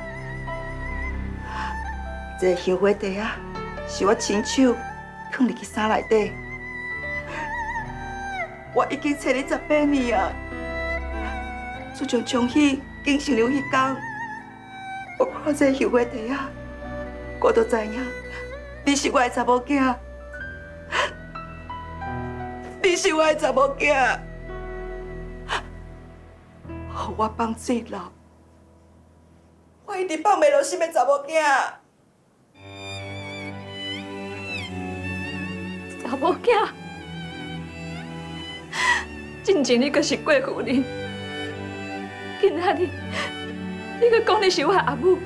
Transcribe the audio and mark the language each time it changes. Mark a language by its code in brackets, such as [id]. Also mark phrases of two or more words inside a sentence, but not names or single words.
[nan] 这个香花地啊，是我亲手放入去衫内底。我已经找你18年啊！自从冲喜进新娘迄天，我看这个香花地啊，我都知影。你是我的查某囝，你是我的查某囝，互我放水流，我一直放袂落心的查某囝。查某囝，真正你阁是郭夫人，今仔日你阁讲你是我的阿母。